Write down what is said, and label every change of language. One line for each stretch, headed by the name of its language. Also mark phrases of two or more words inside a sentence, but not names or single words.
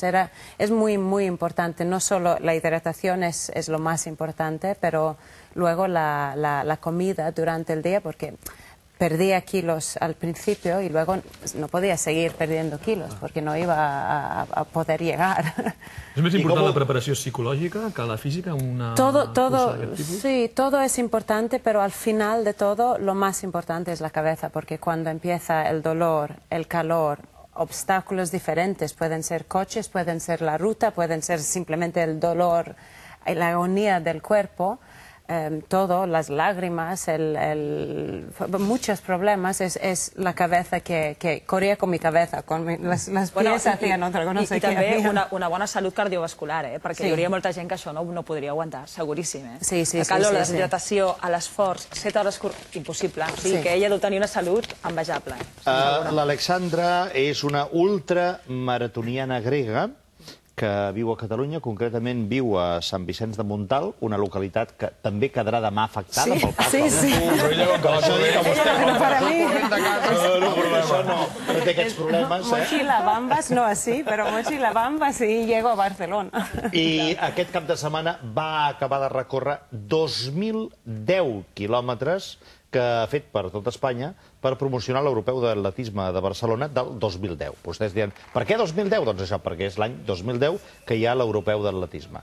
Spanish: Es muy, muy importante, no solo la hidratación es lo más importante, pero luego la comida durante el día, porque perdía kilos al principio y luego no podía seguir perdiendo kilos porque no iba a poder llegar.
Catalan: És més important la preparació psicològica que la física en una cursa d'aquest tipus?
Spanish: Sí, todo es importante, pero al final de todo lo más importante es la cabeza, porque cuando empieza el dolor, el calor, obstáculos diferentes, pueden ser coches, pueden ser la ruta, pueden ser simplemente el dolor y la agonía del cuerpo, todo, las lágrimas, muchos problemas, es la cabeza que corría con mi cabeza, con las pies hacían otra cosa,
Catalan: no sé què. I també una bona salut cardiovascular, perquè hi hauria molta gent que això no podria aguantar, seguríssim. Sí. La calor, la deshidratació, l'esforç, 7 hores impossible. O sigui que ella deu tenir una salut envejable. L'Alexandra és una ultramaratoniana grega que viu a Catalunya, concretament viu a Sant Vicenç de Montalt, una localitat que també quedarà demà afectada pel pas. Sí. Però ella com que va corrent de casa... No té aquests problemes.
Spanish: Mochila Bambas, no así, pero Mochila Bambas y llego a Barcelona.
Catalan: I aquest cap de setmana va acabar de recórrer 2.010 quilòmetres que ha fet per tot Espanya per promocionar l'Europeu d'Atletisme de Barcelona del 2010. Vostès diran, per què 2010? Doncs això, perquè és l'any 2010 que hi ha l'Europeu d'Atletisme.